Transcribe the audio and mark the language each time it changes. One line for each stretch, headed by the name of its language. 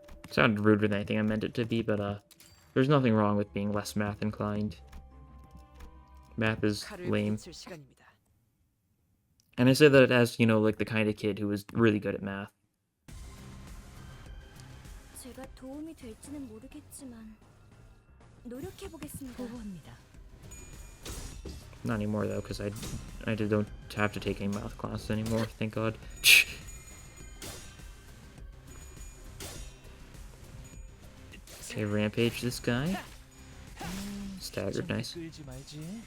English: Sounded ruder than anything I meant it to be, but there's nothing wrong with being less math inclined. Math is lame. And I say that as, you know, like the kind of kid who was really good at math.
Korean: 제가 도움이 될지는 모르겠지만 노력해 보겠습니다. 보고합니다.
English: Not anymore though, because I don't have to take any math classes anymore, thank God. Okay, rampage this guy. Staggered, nice.
Korean: 끌지 말지.